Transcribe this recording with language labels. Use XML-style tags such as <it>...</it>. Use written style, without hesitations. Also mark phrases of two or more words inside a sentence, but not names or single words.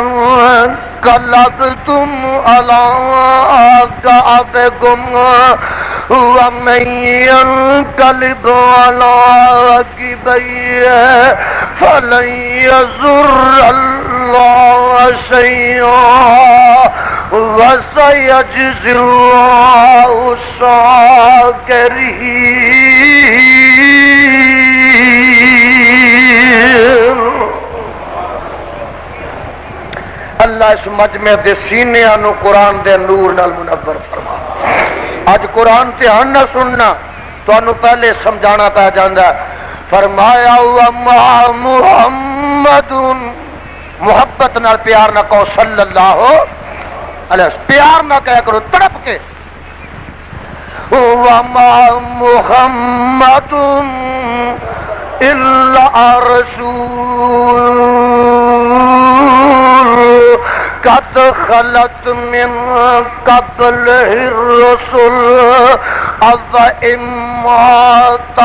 <ar>انقلبتم عَلَىٰ أَعْقَابِكُمْ وَمَن ينقلب عَلَىٰ عَقِبَيْهِ فَلَن يَضُرَّ اللَّهَ شَيْئًا وَسَيَجْزِي اللَّهُ الشَّاكِرِينَ۔</ar> <pa>اللہ اس مجمع دے سینیاں نو قرآن دے نور نال منور فرما۔ اج قرآن دھیان نہ سننا، تانوں پہلے سمجھانا پہ جاندا ہے۔ فرمایا</pa> <ar>وَمَا مُحَمَّدٌ،</ar> <pa>محبت نال پیار نہ کہو</pa> <ar>صلی اللہ علیہ،</ar> <pa>پیار نہ کہا کرو تڑپ کے۔</pa> <ar>وَمَا مُحَمَّدٌ إِلَّا رَسُولٌ قَدْ خَلَتْ مِنْ قَبْلِهِ الرُّسُلُ أَفَإِن مَّاتَ</ar>